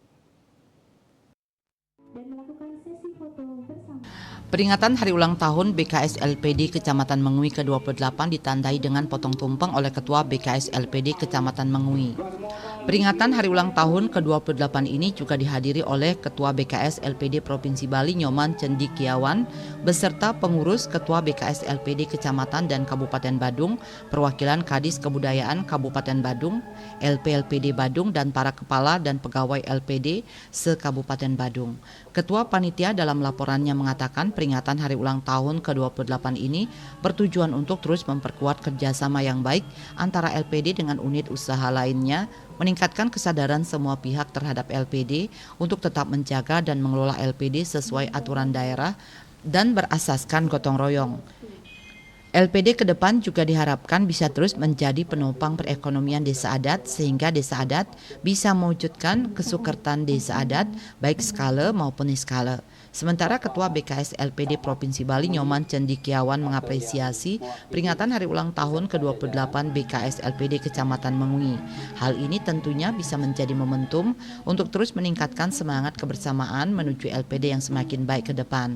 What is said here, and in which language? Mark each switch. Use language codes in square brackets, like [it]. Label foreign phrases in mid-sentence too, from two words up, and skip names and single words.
[id] Peringatan Hari Ulang Tahun BKSLPD Kecamatan Mengui ke-28 ditandai dengan potong tumpeng oleh Ketua BKSLPD Kecamatan Mengui. Peringatan Hari Ulang Tahun ke-28 ini juga dihadiri oleh Ketua BKSLPD Provinsi Bali Nyoman Cendikiawan beserta pengurus Ketua BKSLPD Kecamatan dan Kabupaten Badung, perwakilan Kadis Kebudayaan Kabupaten Badung, LPLPD Badung dan para kepala dan pegawai LPD se-Kabupaten Badung. Ketua Panitia dalam laporannya mengatakan peringatan Hari Ulang Tahun ke-28 ini bertujuan untuk terus memperkuat kerjasama yang baik antara LPD dengan unit usaha lainnya, meningkatkan kesadaran semua pihak terhadap LPD untuk tetap menjaga dan mengelola LPD sesuai aturan daerah dan berasaskan gotong royong. LPD ke depan juga diharapkan bisa terus menjadi penopang perekonomian desa adat sehingga desa adat bisa mewujudkan kesukertan desa adat baik skala maupun niskala. Sementara Ketua BKS LPD Provinsi Bali Nyoman Cendikiawan mengapresiasi peringatan Hari Ulang Tahun ke-28 BKS LPD Kecamatan Mengui. Hal ini tentunya bisa menjadi momentum untuk terus meningkatkan semangat kebersamaan menuju LPD yang semakin baik ke depan.